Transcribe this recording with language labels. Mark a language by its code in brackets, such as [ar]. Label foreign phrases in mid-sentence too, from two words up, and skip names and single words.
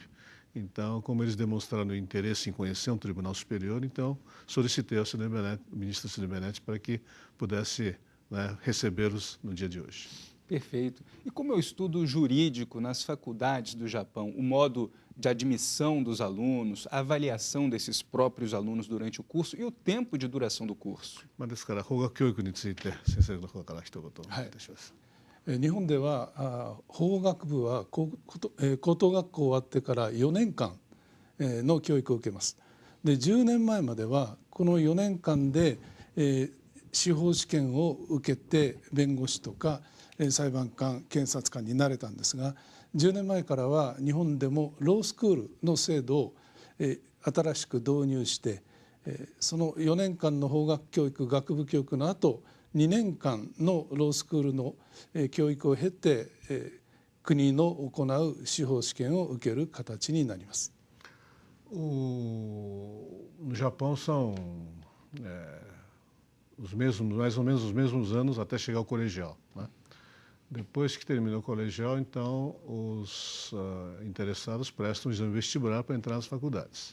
[pt] Então, como eles demonstraram interesse em conhecer um tribunal superior, então solicitei ao ministro Sidney Bennett para que pudesse, né, recebê-los no dia de hoje. Perfeito. E como é o estudo jurídico nas faculdades do Japão, o modo de admissão dos alunos, a avaliação desses próprios alunos durante o curso e o tempo de duração do curso? [ja] ですから法学教育について先生の方から一言お願いいたします。日本では法学部は高等学校終わってから4年間の教育を受けます。で10年前まではこの4年間で司法試験を受けて弁護士とか裁判官、検察官になれたんですが、10年前からは日本でもロースクールの制度を新しく導入して、その4年間の法学教育、学部教育の後、2年間のロースクールの教育を経て、国の行う司法試験を受ける形になります。 [pt] No Japão são mais ou menos os mesmos anos até chegar ao colegial, né? Depois que termina o colegial, então, os interessados prestam o exame vestibular para entrar nas faculdades.